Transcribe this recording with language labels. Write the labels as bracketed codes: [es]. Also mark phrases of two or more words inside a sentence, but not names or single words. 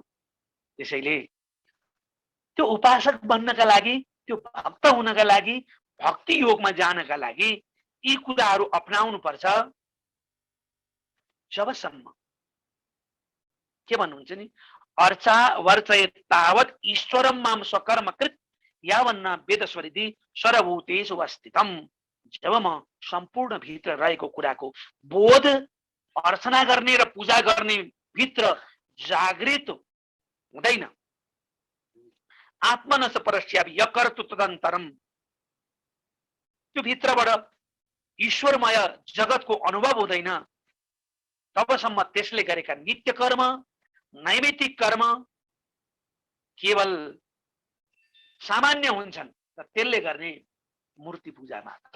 [ne] त्यसैले त्यो उपासक बन्नका लागि, त्यो भक्त हुनका लागि, भक्ति योगमा जानका लागि यी कुराहरू अपनाउनु पर्छ। जबसम्म के भन्नुहुन्छ नि, [sa] अर्चा वर्चय तावत ईश्वरम माम स्वकर्म कृत यावन्न वेदस्वरिधि सर्वभूतेषु अवस्थितम। [ne] जब म सम्पूर्ण भित्र रहेको कुराको बोध, अर्चना गर्ने र पूजा गर्ने भित्र जागृत हुँदैन, [sa] आत्मनस परस्यापि यकर्तु तदन्तरम, [ne] त्यो भित्रबाट ईश्वरमय जगतको अनुभव हुँदैन, तबसम्म त्यसले गरेका नित्य कर्म, नैमित्तिक कर्म केवल सामान्य हुन्छन् र त्यसले गर्ने मूर्ति पूजा मात्र।